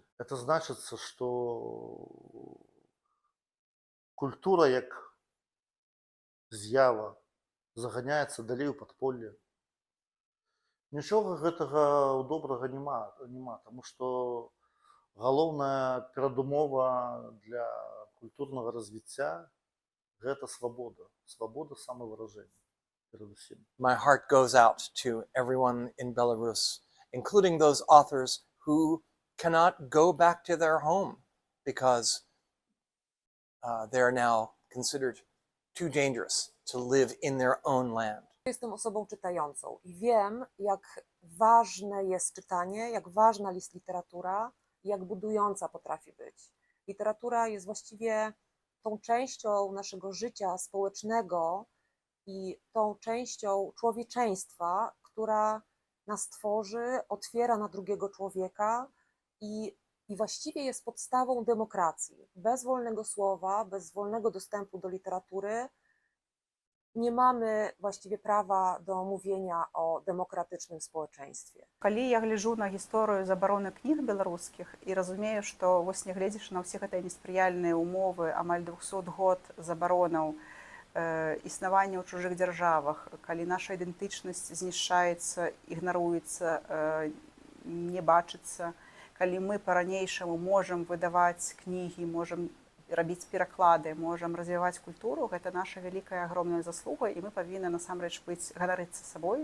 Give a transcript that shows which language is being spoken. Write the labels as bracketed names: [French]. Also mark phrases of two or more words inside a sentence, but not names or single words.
[Belarusian] Это значыцца, што культура як з'ява заганяецца далей у падполле. Нічога гэтага добрага няма, таму што галоўная перадумова для культурнага развіцця – гэта свабода, свабода самавыражэння. [English] My heart goes out to everyone in Belarus, including those authors who cannot go back to their home because they are now considered too dangerous to live in their own land. [Polish] Jestem osobą czytającą i wiem, jak ważne jest czytanie, jak ważna jest literatura i jak budująca potrafi być. Literatura jest właściwie tą częścią naszego życia społecznego i tą częścią człowieczeństwa, która nas tworzy, otwiera na drugiego człowieka i właściwie jest podstawą demokracji. Bez wolnego słowa, bez wolnego dostępu do literatury nie mamy właściwie prawa do mówienia o demokratycznym społeczeństwie. [Belarusian] Калі я гляджу на гісторыю забароны кніг беларускіх і разумею, што вось нягледзячы на ўсе гэтыя неспрыяльныя ўмовы, амаль 200 год забаронаў існавання ў чужых дзяржавах, калі наша ідэнтычнасць знішчаецца, ігнаруецца, не бачыцца, калі мы па-ранейшаму можам выдаваць кнігі, можам рабіць пераклады, можам развіваць культуру, гэта наша вялікая агромная заслуга, і мы павінны насамрэч быць ганарыцца сабой.